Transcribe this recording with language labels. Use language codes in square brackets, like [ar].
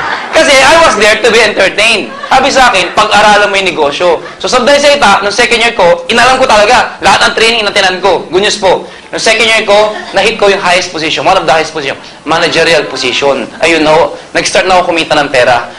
[en] Kasi I was there to be entertained. [tl] Sabi sa akin, pag-aralan mo yung negosyo. So sa Daiseta, nung second year ko, inalam ko talaga. Lahat ng training natinan ko. [en] Good news po. [tl] Nung second year ko, na-hit ko yung highest position. [en] One of the highest position. Managerial position. [tl] Ayun ho, nag-start na ako kumita ng pera.